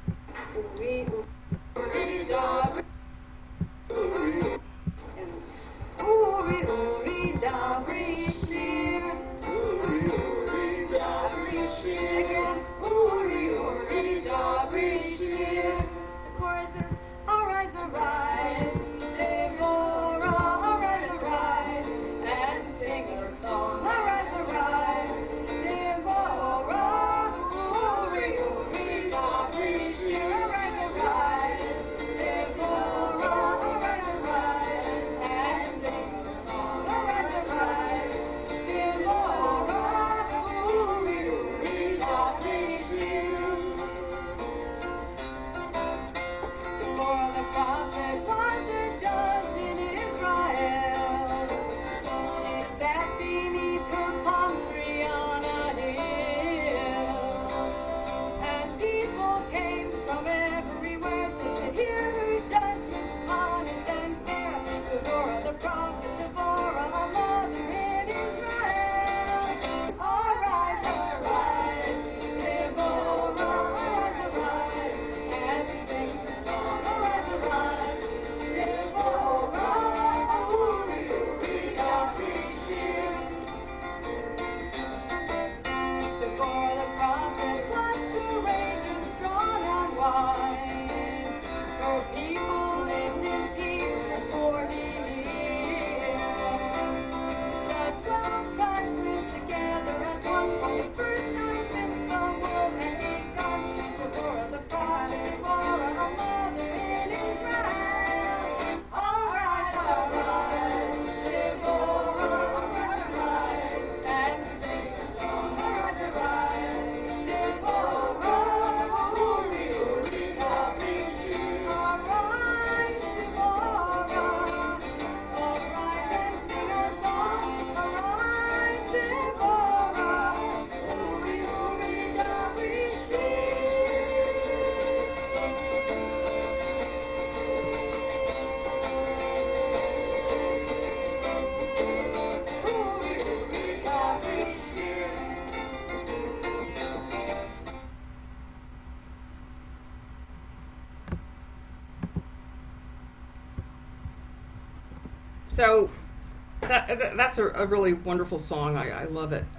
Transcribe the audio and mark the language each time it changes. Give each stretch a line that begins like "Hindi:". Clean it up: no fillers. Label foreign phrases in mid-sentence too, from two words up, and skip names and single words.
English: Again, the chorus is arise, arise, Devorah, arise, arise, and sing your song. Arise, arise,
Hebrew: Devorah, uri, uri, dabri, shir.
English: Arise, arise, Devorah, arise, arise, and sing your song. Arise, arise,
Hebrew: Devorah, uri, uri, dabri, shir.
English: Devorah the prophet was a judge in Israel. She sat beneath her palm tree on a hill, and people came from everywhere just to hear her judgments, honest and fair. Devorah the prophet, Devorah, a mother in Israel. Arise, arise, Devorah, arise, arise, and sing the song. Arise, arise,
Hebrew: Devorah, uri, uri, dabri, shir.
English: Devorah the prophet was courageous, strong, and wise. Her people lived in peace for 40 years. The 12 tribes lived together as one for the first time since the world had begun. Devorah the prophet, Devorah, a mother in Israel. Arise, arise, Devorah, arise, arise, and sing your song. Arise, arise,
Hebrew: Devorah, uri, uri, dabri, shir.
English: Arise, Devorah, arise and sing a song. Arise,
Hebrew: Devorah, uri, uri, dabri, shir. Uri, uri, dabri, shir.
English: So that's a really wonderful song. I love it.